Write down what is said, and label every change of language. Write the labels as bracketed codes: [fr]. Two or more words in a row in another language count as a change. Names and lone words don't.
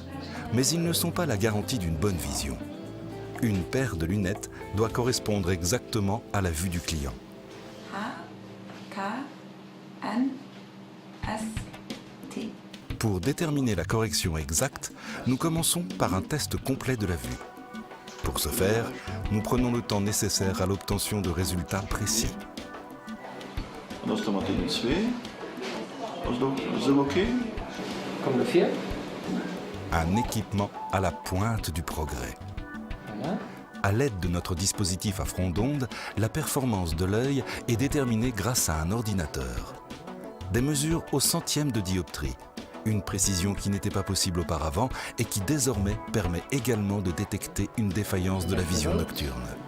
[fr] Mais ils ne sont pas la garantie d'une bonne vision. Une paire de lunettes doit correspondre exactement à la vue du client. H-K-N-S-T. Pour déterminer la correction exacte, nous commençons par un test complet de la vue. Pour ce faire, nous prenons le temps nécessaire à l'obtention de résultats précis. [nl] Dat is de Martine 2. Is dat oké? [fr] Comme le fier. Un équipement à la pointe du progrès. Voilà. À l'aide de notre dispositif à front d'onde, la performance de l'œil est déterminée grâce à un ordinateur. Des mesures au centième de dioptrie, une précision qui n'était pas possible auparavant et qui désormais permet également de détecter une défaillance de la vision nocturne.